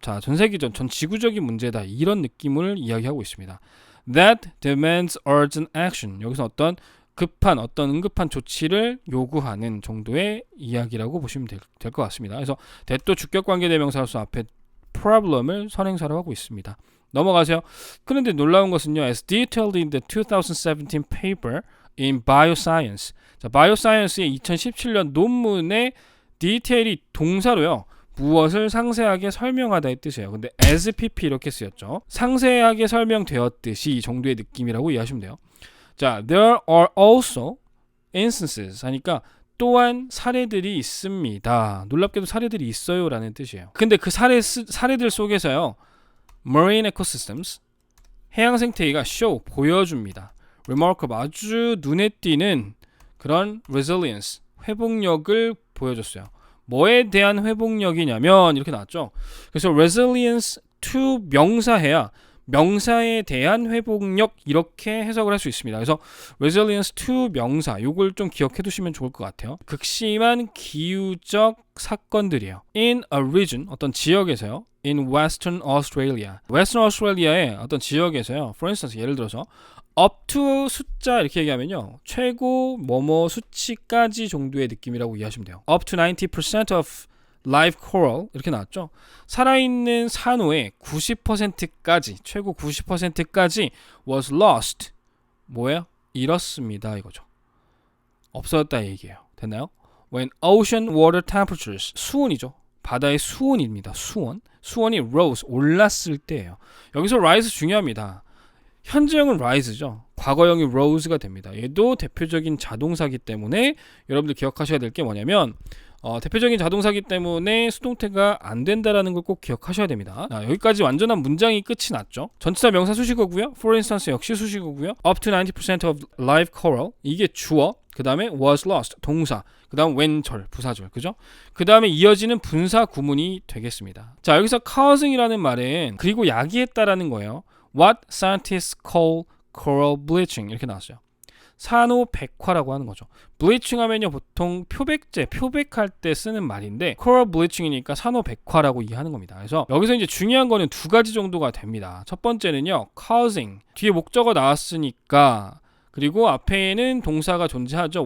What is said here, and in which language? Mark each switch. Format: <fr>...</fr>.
<ko>자, 전 세계전, 전 지구적인 문제다. 이런 느낌을 이야기하고 있습니다.</ko> <en>That demands urgent action.</en> <ko>여기서 어떤 응급한 조치를 요구하는 정도의 이야기라고 보시면 될 것 같습니다. 그래서 that도 주격관계대명사로서 앞에 problem을 선행사로 하고 있습니다. 넘어가세요. 그런데 놀라운 것은요.</ko> <en>As detailed in the 2017 paper in Bioscience.</en> <ko>자, Bioscience의 2017년 논문의 디테일이 동사로요. 무엇을 상세하게 설명하다의 뜻이에요. 근데 as pp 이렇게 쓰였죠. 상세하게 설명되었듯이 정도의 느낌이라고 이해하시면 돼요. 자,</ko> <en>there are also instances</en> <ko>하니까 또한 사례들이 있습니다. 놀랍게도 사례들이 있어요 라는 뜻이에요. 근데 그 사례들 속에서요.</ko> <en>Marine ecosystems,</en> <ko>해양 생태계가</ko> <en>show,</en> <ko>보여줍니다.</ko> <en>Remarkable,</en> <ko>아주 눈에 띄는 그런 resilience, 회복력을 보여줬어요. 뭐에 대한 회복력이냐면 이렇게 나왔죠. 그래서 resilience to 명사해야 명사에 대한 회복력 이렇게 해석을 할 수 있습니다. 그래서 resilience to 명사 요걸 좀 기억해 두시면 좋을 것 같아요. 극심한 기후적 사건들이에요.</ko> <en>In a region, 어떤 지역에서요. In Western Australia.</en> <ko>Western Australia의 어떤 지역에서요.</ko> <en>For instance,</en> <ko>예를 들어서</ko> <en>up to</en> <ko>숫자 이렇게 얘기하면요. 최고 뭐뭐 수치까지 정도의 느낌이라고 이해하시면 돼요.</ko> <en>Up to 90% of live coral</en> <ko>이렇게 나왔죠. 살아있는 산호의 90%까지 최고 90%까지</ko> <en>was lost.</en> <ko>뭐예요? 잃었습니다 이거죠. 없어졌다 얘기예요. 됐나요?</ko> <en>When ocean water temperatures</en> <ko>수온이죠. 바다의 수온입니다. 수온이 rose 올랐을 때예요. 여기서 rise 중요합니다. 현재형은 rise죠. 과거형이 rose가 됩니다. 얘도 대표적인 자동사기 때문에 여러분들 기억하셔야 될 게 뭐냐면 대표적인 자동사기 때문에 수동태가 안 된다라는 걸 꼭 기억하셔야 됩니다. 여기까지 완전한 문장이 끝이 났죠. 전치사 명사 수식어고요. For instance 역시 수식어고요.</ko> <en>Up to 90% of live coral</en> <ko>이게 주어. 그 다음에</ko> <en>was lost</en> <ko>동사. 그 다음 when 절 부사절 그죠? 그 다음에 이어지는 분사 구문이 되겠습니다. 자 여기서 causing이라는 말은 그리고 야기했다라는 거예요.</ko> <en>What scientists call coral bleaching</en> <ko>이렇게 나왔어요. 산호 백화라고 하는 거죠. bleaching 하면요 보통 표백할 때 쓰는 말인데 coral bleaching이니까 산호 백화라고 이해하는 겁니다. 그래서 여기서 이제 중요한 거는 두 가지 정도가 됩니다. 첫 번째는요 causing 뒤에 목적어 나왔으니까 그리고 앞에는 동사가 존재하죠.</ko>